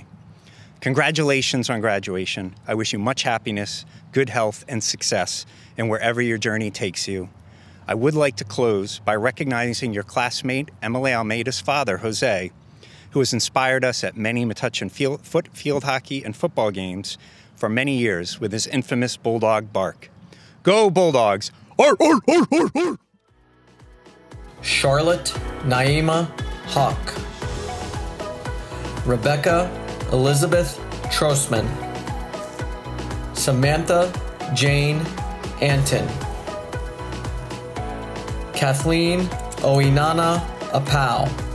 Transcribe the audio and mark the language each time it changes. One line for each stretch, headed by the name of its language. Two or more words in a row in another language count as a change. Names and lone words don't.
English: Congratulations on graduation. I wish you much happiness, good health, and success in wherever your journey takes you. I would like to close by recognizing your classmate, Emily Almeida's father, Jose, who has inspired us at many Metuchen field hockey and football games for many years with his infamous bulldog bark. Go Bulldogs! Arr, arr, arr, arr, arr. Charlotte Naima Hawk, Rebecca Elizabeth Trostman, Samantha Jane Anton, Kathleen Oinana Apau,